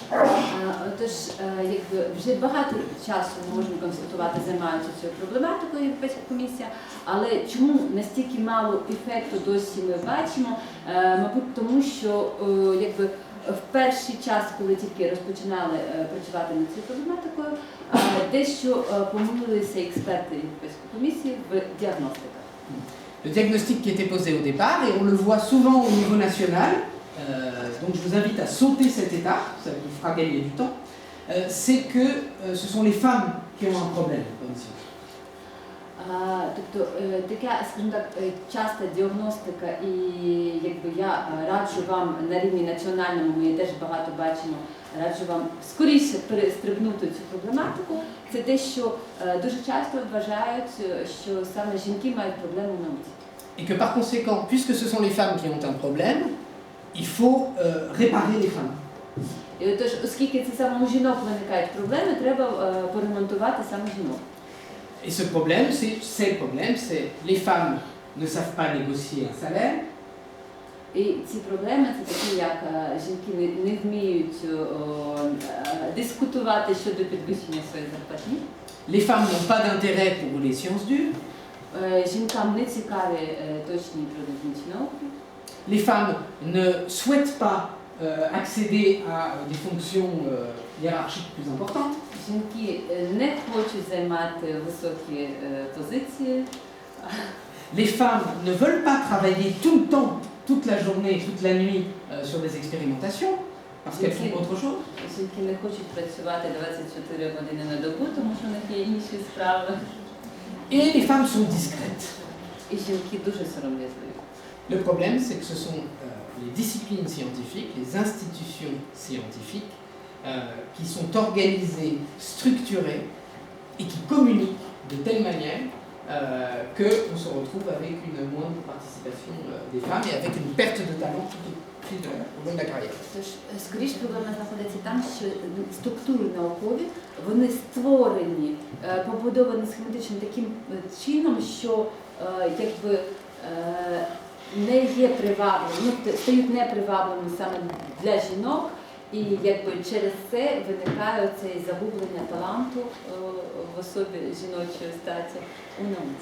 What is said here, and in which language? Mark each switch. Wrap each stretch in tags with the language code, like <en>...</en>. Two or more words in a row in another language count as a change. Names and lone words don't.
<uk>Тож, якби вже багато часу, можемо констатувати, займаються цією проблематикою Європейська комісія, але чому настільки мало ефекту досі ми бачимо? Мабуть, тому що якби в перший час, коли тільки розпочинали працювати над цією проблематикою, дещо помилилися експерти Європейської комісії в діагностиках.</uk> <fr>Le diagnostic qui était posé au départ, et on le voit souvent au niveau national, donc je vous invite à sauter cette étape, ça vous fera gagner du temps. c'est que ce sont les femmes qui ont un problème en sciences.</fr> <uk>Тобто така, скажімо так, часта діагностика, і якби я раджу вам на рівні національному, ми теж багато бачимо, раджу вам скоріше перестрибнути цю проблематику. Це те, що дуже часто вважають, що саме жінки мають проблему в науці.</uk> <fr>Et que par conséquent, puisque ce sont les femmes qui ont un problème, il faut réparer les femmes.</fr> <uk>І отож, оскільки це саме у жінок виникають проблеми, треба поремонтувати саме жінок.</uk> <fr>Et ce problème, c'est le problème, c'est les femmes ne savent pas négocier un salaire.</fr> <uk>І ці проблеми це такі, як жінки не вміють дискутувати щодо підвищення своєї зарплатні.</uk> <fr>Les femmes n'ont pas d'intérêt pour les sciences dures.</fr> <uk>Жінкам не цікаві точні природничі науки.</uk> <fr>Les femmes ne souhaitent pas accéder à des fonctions hiérarchiques plus importantes.</fr> <uk>Жінки не хочуть займати високі позиції.</uk> <fr>Les femmes ne veulent pas travailler tout le temps, toute la journée, toute la nuit sur des expérimentations, parce qu'elles font autre chose.</fr> <uk>Жінки не хочуть працювати 24 години на добу, тому що в них є інші справи.</uk> <fr>Et les femmes sont discrètes.</fr> <uk>І жінки дуже сором'язливі.</uk> <fr>Le problème, c'est que ce sont les disciplines scientifiques, les institutions scientifiques, qui sont organisées, structurées et qui communiquent de telle manière qu'on se retrouve avec une moindre participation des femmes et avec une perte de talent tout au fil au long de la carrière.</fr> <uk>Тож, скоріше проблема знаходиться там, що структури наукові, вони створені, побудовані схематично таким чином, що якби не є привабливими, стають непривабливими саме для жінок, і якби через це виникає це загублення таланту в особі жіночої статі у науці.</uk>